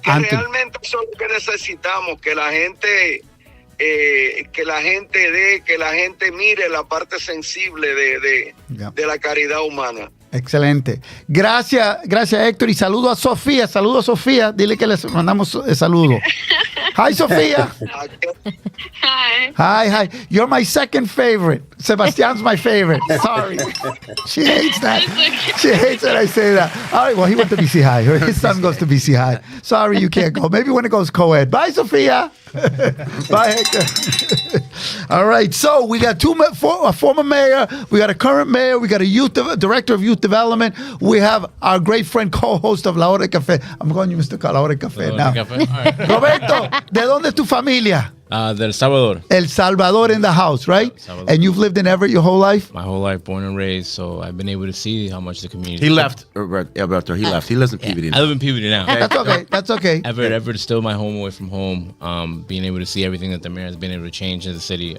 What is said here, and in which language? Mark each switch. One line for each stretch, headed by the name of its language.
Spanish: Que realmente eso es lo que necesitamos, que la gente dé, que la gente mire la parte sensible de la caridad humana. Excelente. Gracias, Héctor. Y saludo a Sofía. Dile que les mandamos saludo.
English: Hi, Sofía. Hi. You're my second favorite. Sebastian's my favorite. Sorry. She hates that. She hates that I say that. All right, well, he went to BC High. His son goes to BC High. Sorry, you can't go. Maybe when it goes co-ed. Bye, Sofia. Bye, Hector. All right, so we got a former mayor, we got a current mayor, we got a director of youth development. We have our great friend, co-host of La Hora Del Cafe. I'm calling you Mr. La Hora Del Cafe now. Right.
Spanish: Roberto, ¿de dónde es tu familia? Del Salvador.
English: El Salvador in the house, right? And you've lived in Everett your whole life? My whole life, born and raised, so I've been able to see how much the community... He left, Alberto. He left. He lives in Peabody now. I live in Peabody now. That's okay. Everett is still my home away from home. Being able to see everything that the mayor has been able to change in the city.